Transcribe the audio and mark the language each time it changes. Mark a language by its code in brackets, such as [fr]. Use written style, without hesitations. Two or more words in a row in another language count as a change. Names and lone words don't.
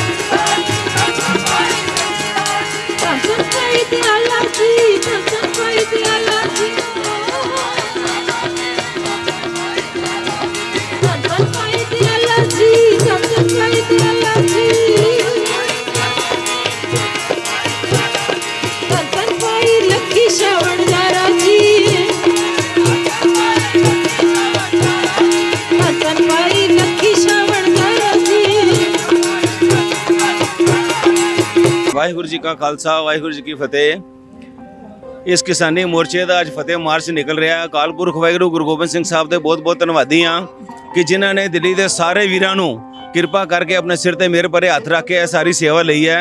[pa] ਦਯਾਲਾ ਜੀ ਧੰਨ ਭਾਈ ਦਯਾਲਾ ਜੀ ਧੰਨ ਭਾਈ ਦਯਾਲਾ ਜੀ ਧੰਨ ਭਾਈ ਦਯਾਲਾ ਜੀ ਧੰਨ ਭਾਈ ਲੱਕੀ ਸ਼੍ਰਵਣਦਾਰਾ ਜੀ ਧੰਨ ਭਾਈ ਲੱਕੀ ਸ਼੍ਰਵਣਦਾਰਾ ਜੀ धन भाई लक्की श्रवणदारा जी। ਵਾਹਿਗੁਰੂ ਜੀ ਕਾ ਖਾਲਸਾ ਵਾਹਿਗੁਰੂ ਜੀ ਕੀ ਫਤਿਹ। ਇਸ ਕਿਸਾਨੀ ਮੋਰਚੇ ਦਾ ਅੱਜ ਫਤਿਹ ਮਾਰਚ ਨਿਕਲ ਰਿਹਾ ਹੈ। ਅਕਾਲ ਪੁਰਖ ਵਾਹਿਗੁਰੂ ਗੁਰੂ ਗੋਬਿੰਦ ਸਿੰਘ ਸਾਹਿਬ ਦੇ ਬਹੁਤ-ਬਹੁਤ ਧੰਨਵਾਦੀ ਹਾਂ ਕਿ ਜਿਨ੍ਹਾਂ ਨੇ ਦਿੱਲੀ ਦੇ ਸਾਰੇ ਵੀਰਾਂ ਨੂੰ ਕਿਰਪਾ ਕਰਕੇ ਆਪਣੇ ਸਿਰ ਤੇ ਮਿਹਰ ਭਰੇ ਹੱਥ ਰੱਖ ਕੇ ਇਹ ਸਾਰੀ ਸੇਵਾ ਲਈ ਹੈ।